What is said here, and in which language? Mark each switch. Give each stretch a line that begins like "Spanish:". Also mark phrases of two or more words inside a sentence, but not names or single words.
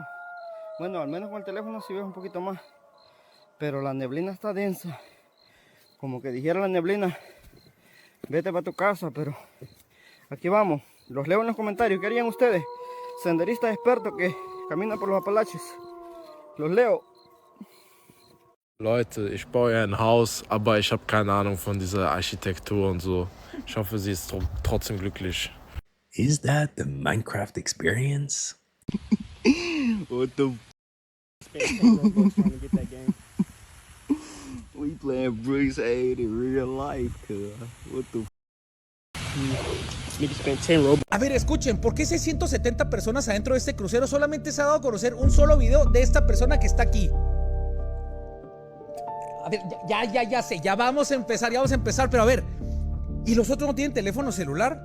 Spanish: Bueno, al menos con el teléfono sí veo un poquito más. Pero la neblina está densa. Como que dijera la neblina, vete para tu casa, pero aquí vamos. Los leo en los comentarios. ¿Qué harían ustedes? Senderistas expertos que caminan por los Apalaches. Los leo.
German: Leute, ich baue ja ein Haus, aber ich habe keine Ahnung von dieser Architektur und so. Ich hoffe, sie ist trotzdem glücklich.
English: Is that the Minecraft experience? What the We playing Bruce Aid in real life, cuz. What the
Spanish: A ver, escuchen, ¿por qué 670 personas adentro de este crucero? Solamente se ha dado a conocer un solo video de esta persona que está aquí. A ver, ya sé, ya vamos a empezar, pero a ver, ¿y los otros no tienen teléfono celular?